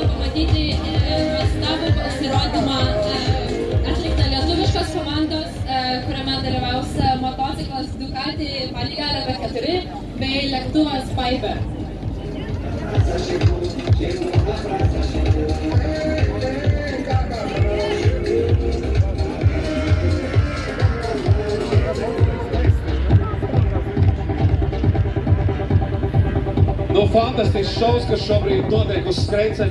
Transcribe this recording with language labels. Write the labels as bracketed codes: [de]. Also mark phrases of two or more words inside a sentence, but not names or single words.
[lt] matyti nuostabų pasirodymą atliktą lietuviškos komandos, kuriame dalyvaus motociklas Ducati Panigale B4 bei lėktuvas Piper. [lv] Nu, fantastisks šovs, kas šobrīd notiek uz skrejceļa.